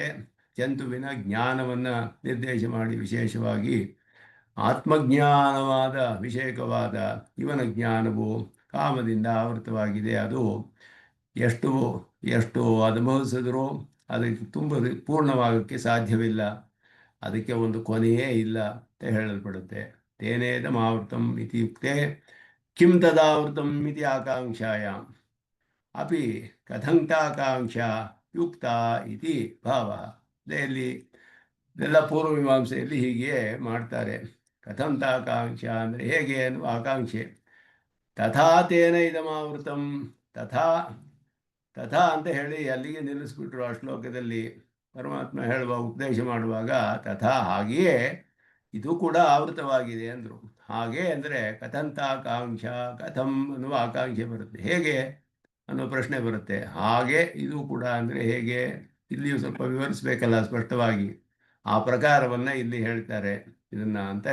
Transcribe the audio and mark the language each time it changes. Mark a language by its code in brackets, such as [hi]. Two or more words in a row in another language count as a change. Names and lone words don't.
[kn] ಜಂತುವಿನ ಜ್ಞಾನವನ್ನು ನಿರ್ದೇಶ ಮಾಡಿ ವಿಶೇಷವಾಗಿ ಆತ್ಮಜ್ಞಾನವಾದ ವಿಷಯಕವಾದ ಇವನ ಜ್ಞಾನವು ಕಾಮದಿಂದ ಆವೃತವಾಗಿದೆ. ಅದು ಎಷ್ಟು ಎಷ್ಟು ಅನುಭವಿಸಿದ್ರೂ ಅದಕ್ಕೆ ಪೂರ್ಣವಾಗೋಕ್ಕೆ ಸಾಧ್ಯವಿಲ್ಲ, ಅದಕ್ಕೆ ಒಂದು ಕೊನೆಯೇ ಇಲ್ಲ ಅಂತ ಹೇಳಲ್ಪಡುತ್ತೆ. [sa] ತೇನೇದಮಾವೃತಂ ಇತಿ ಯುಕ್ತೆ ಕಿಂ ತದಾವೃತಂ ಇತಿ ಆಕಾಂಕ್ಷಾಯಾಂ ಅಪಿ ಕಥಂತಾಕಾಂಕ್ಷಾ ಯುಕ್ತ ಇತಿ ಭಾವ. [kn] ಇಲ್ಲಿ ಇದೆಲ್ಲ ಪೂರ್ವಮೀಮಾಂಸೆಯಲ್ಲಿ ಹೀಗೆ ಮಾಡ್ತಾರೆ. ಕಥಂತಾಕಾಂಕ್ಷಾ ಅಂದರೆ ಹೇಗೆ ಅನ್ನುವ ಆಕಾಂಕ್ಷೆ. [sa] ತಥಾ ತೇನ ಇದಮಾವೃತಂ, ತಥಾ ತಥಾ [kn] ಅಂತ ಹೇಳಿ ಅಲ್ಲಿಗೆ ನಿಲ್ಲಿಸ್ಬಿಟ್ರು. ಆ ಶ್ಲೋಕದಲ್ಲಿ ಪರಮಾತ್ಮ ಹೇಳುವ ಉಪದೇಶ ಮಾಡುವಾಗ ತಥಾ ಹಾಗೆಯೇ ಇದು ಕೂಡ ಆವೃತವಾಗಿದೆ ಅಂದರು. ಹಾಗೆ ಅಂದರೆ ಕಥಂತಾಕಾಂಕ್ಷಾ, ಕಥಂ ಅನ್ನುವ ಆಕಾಂಕ್ಷೆ ಬರುತ್ತೆ, ಹೇಗೆ ಅನ್ನೋ ಪ್ರಶ್ನೆ ಬರುತ್ತೆ. ಹಾಗೆ ಇದು ಕೂಡ ಅಂದರೆ ಹೇಗೆ, ಇಲ್ಲಿಯೂ ಸ್ವಲ್ಪ ವಿವರಿಸಬೇಕಲ್ಲ ಸ್ಪಷ್ಟವಾಗಿ, ಆ ಪ್ರಕಾರವನ್ನು ಇಲ್ಲಿ ಹೇಳ್ತಾರೆ ಇದನ್ನು ಅಂತ.